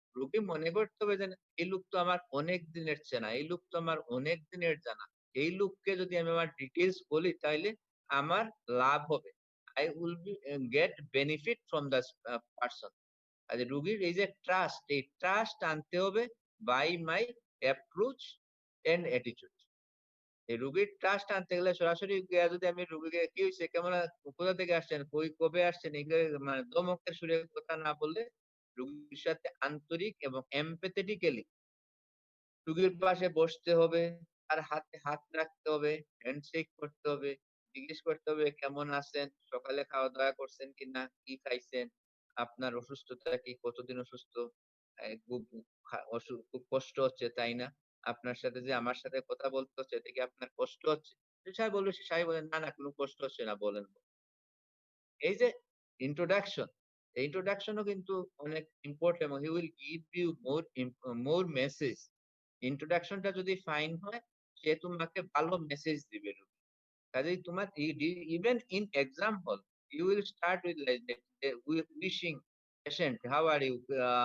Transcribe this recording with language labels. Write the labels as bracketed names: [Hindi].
[Bangla] রোগী মনে করতে হবে যে, এই লোক তো আমার অনেক দিনের চেনা, এই লোক তো আমার অনেক দিনের জানা। এই লোককে যদি আমি আমার ডিটেইলস বলি তাইলে আমার লাভ হবে। [English] I will be get benefit from the person। [Bangla] আর যে রোগীর এই যে ট্রাস্ট, এই ট্রাস্ট আনতে হবে [English] By my approach and attitude. [Bangla] এই রোগীর ট্রাস্ট আনতে গেলে সরাসরি গিয়া যদি আমি রোগীকে "কি হইছে? কেমন কোথা থেকে আসছেন? কবে আসছেন?" এগুলো মানে ধমকের সুরে কথা না বললে রোগীর সাথে আন্তরিক এবং empathetically রোগীর পাশে বসতে হবে, তার হাতে হাত রাখতে হবে, হ্যান্ডশেক করতে হবে, জিজ্ঞেস করতে হবে, "কেমন আছেন? সকালে খাওয়া-দাওয়া করছেন কিনা? কি খাইছেন? আপনার অসুস্থতা কি? কতদিন অসুস্থ? খুব খুব কষ্ট হচ্ছে, তাই না? আপনার সাথে যে আমার সাথে কথা বলতে হচ্ছে, এতে কি আপনার কষ্ট হচ্ছে?" সে সাহেব বলবে, সে সাহেব বললেন, "না, না, কোন কষ্ট হচ্ছে না, বলেন।" এই যে ইন্ট্রোডাকশন, এই ইন্ট্রোডাকশন ও কিন্তু অনেক ইম্পোর্টেন্ট এবং [English] He will give you more message. [Bangla] ইন্ট্রোডাকশনটা যদি ফাইন হয়, সে তোমাকে ভালো মেসেজ দিবে। কাজেই তোমার [English] Even in exam hall, you will start with like that, wishing patient, how are you?